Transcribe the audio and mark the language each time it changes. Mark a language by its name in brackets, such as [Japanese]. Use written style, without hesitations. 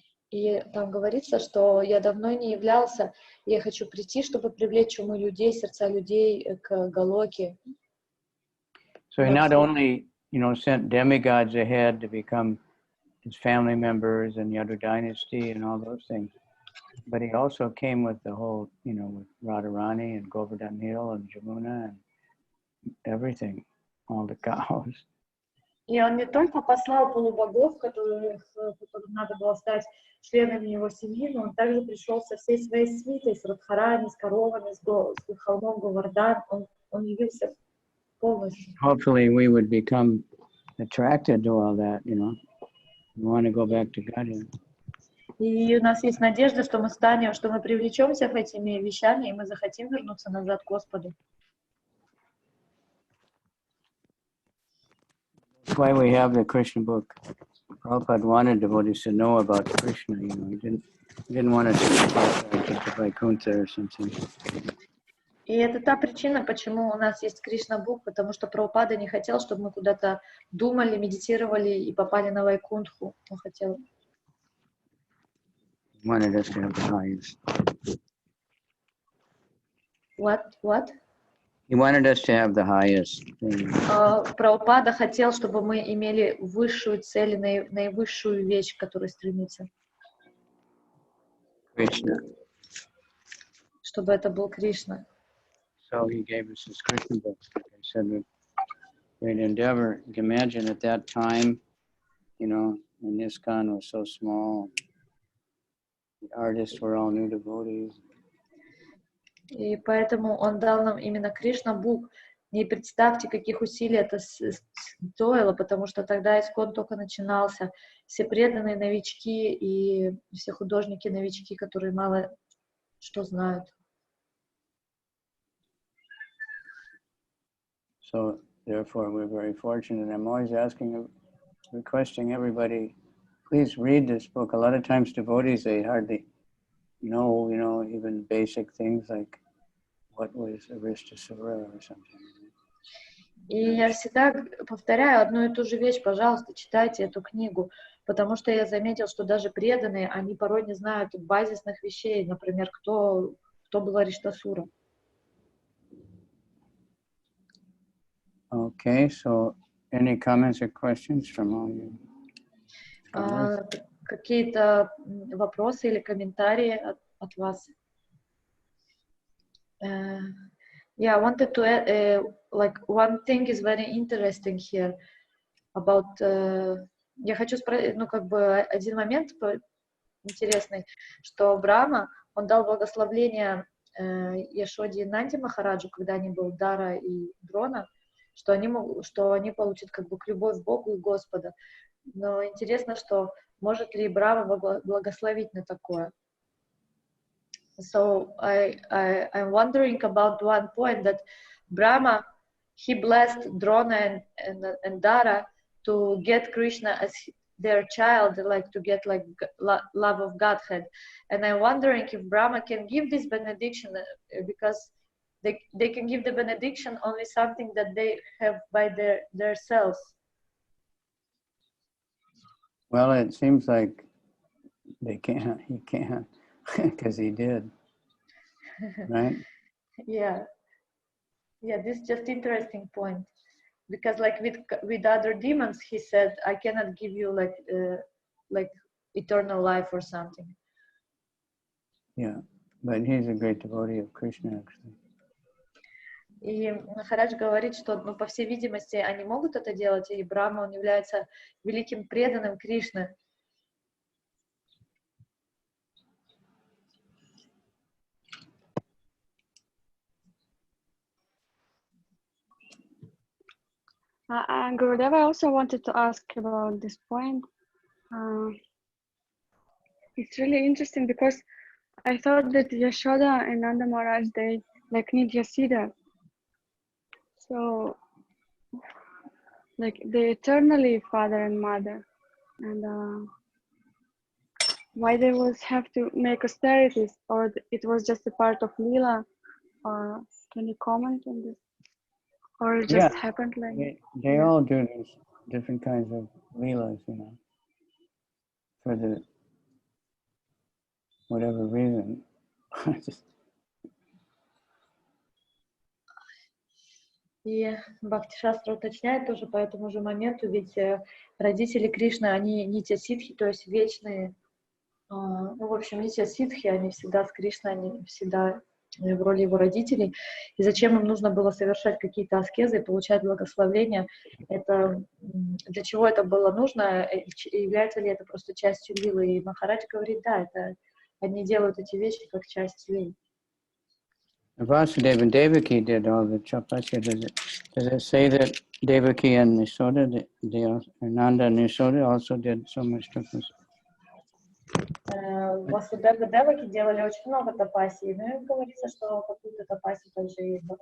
[Russian] И там говорится, что я давно не являлся, и я хочу прийти, чтобы привлечь умы людей, сердца людей к Галоке. [English] So he not only, sent demigods ahead to become his family members and Yadu dynasty and all those things, But he also came with the whole, you know, with Radharani and Govardhan Hill and Jamuna and everything, all the cows. [Russian] И он не только послал полубогов, которым надо было стать членами его семьи, но он также пришел со всей своей свитой, с Радхарани, с коровами, с холмом Говардан. Он явился полностью. [English] Hopefully we would become attracted to all that, you know. We want to go back to Godhead. [Russian] И у нас есть надежда, что мы привлечемся к этими вещами, и мы захотим вернуться назад к Господу. [English] That's why we have the Krishna book. Prabhupada wanted devotees to know about Krishna, you know. He didn't want to take the Vaikuntha or something. [Russian] И это та причина, почему у нас есть Krishna Book, потому что Прабхупада не хотел, чтобы мы куда-то думали, медитировали и попали на Вайкунтху. Он хотел. [English] Wanted us to have the highest. What? He wanted us to have the highest thing. [Russian] Прабхупада хотел, чтобы мы имели высшую цель, наивысшую вещь, к которой стремится. [English] Krishna. [Russian] Чтобы это был Кришна. [English] So he gave us his Krishna book. Like I said, with great endeavor. You can imagine at that time, you know, when ISKCON was so small, the artists were all new devotees. [Russian] И поэтому он дал нам именно Krishna Book. И представьте, каких усилий это стоило, потому что тогда ISKCON только начинался. Все преданные новички и все художники-новички, которые мало что знают. [English] So therefore, we're very fortunate. I'm always requesting everybody, please read this book. A lot of times devotees, they hardly know, you know, even basic things like what was Aristasura or something. [Russian] И я всегда повторяю одну и ту же вещь: пожалуйста, читайте эту книгу, потому что я заметил, что даже преданные, они порой не знают базисных вещей, например, кто был Ариштасура. [English] Okay, so any comments or questions from all you? [Russian] Какие-то вопросы или комментарии от вас? [English] Yeah, I wanted to add, like one thing is very interesting here about. [Russian] Я хочу спросить, ну как бы один момент интересный, что Брахма, он дал благословление Яшоде и Нанди Махараджу, когда они были Дара и Дрона, что они получат как бы любовь к Богу и Господа. Но интересно, что может ли Брахма благословить на такое? [English] So I'm wondering about one point that Brahma, he blessed Drona and Dara to get Krishna as their child, like to get like love of Godhead. And I'm wondering if Brahma can give this benediction because they can give the benediction only something that they have by their selves. Well, it seems like he can't, because he did, right? Yeah, this is just interesting point, because like with other demons, he said, I cannot give you like eternal life or something. Yeah, but he's a great devotee of Krishna, actually. [Russian] И Махарадж говорит, что, ну, по всей видимости, они могут это делать, и Брахма, он является великим преданным Кришны. [English] Gurudev, I also wanted to ask about this point. It's really interesting because I thought that Yashoda and Nanda Maharaj, they like need Yasida. So, like they eternally father and mother, and why they was have to make austerities, or it was just a part of Leela, or can you comment on this? Or it just happened like they all do these different kinds of leelas, you know, for the whatever reason. [Russian] И Бхакти-шастра уточняет тоже по этому же моменту, ведь родители Кришны, они нитья ситхи, то есть вечные Ну, в общем, эти ситхи, они всегда с Кришной, они всегда в роли его родителей. И зачем им нужно было совершать какие-то аскезы и получать благословения? Это, для чего это было нужно? Является ли это просто частью лилы? И Махарадж говорит, да, это они делают эти вещи как часть лилы. [English] Vasudeva and Devaki did all the tapasya. Does it say that Devaki and Yasoda, Nanda and Yasoda also did so much tapasya? [Russian] Васудева и Деваки делали очень много тапасий, но им говорится, что какую-то тапасию также и